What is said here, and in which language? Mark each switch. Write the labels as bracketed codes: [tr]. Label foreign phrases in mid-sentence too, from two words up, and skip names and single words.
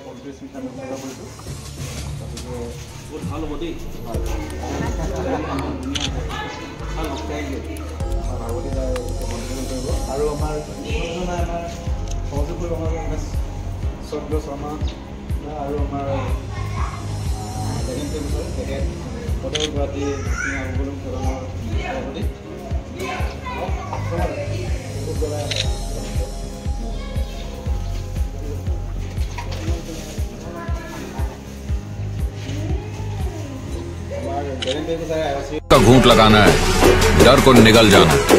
[as] আৰু আমাৰ সহযোগ কৰিব আমাৰ চন্দ্ৰ শৰ্মা আৰু আমাৰ তেখেত সদৌ গুৱাহাটী আগগৌলুং কাবাঙৰ সভাপতি [hi] का घूंट लगाना है, डर को निगल जाना।